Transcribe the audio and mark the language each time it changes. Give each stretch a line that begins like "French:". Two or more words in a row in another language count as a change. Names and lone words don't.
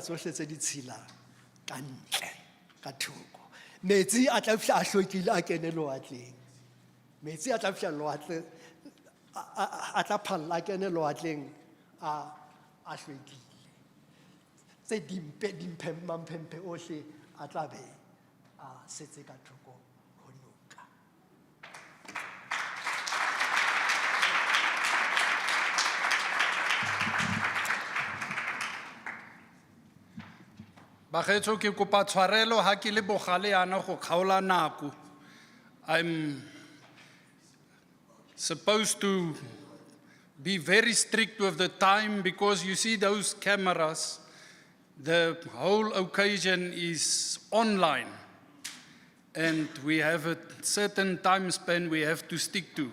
Southern Sotho: tsohle tse ditshila ka ntle ka thoko metsi a tla fihla a hlwekile a kene lewatleng metsi a tla fihla lewatle a tla phalla a kene lewatleng a hlwekile tse dimphemphe ohle a tla be a setse ka thoko ho noka. Bakgetho ke kopa tshwarelo ha ke le bogale yana go kgaola nako.
English: I'm supposed to be very strict with the time because you see those cameras, the whole occasion is online and we have a certain time span we have to stick to.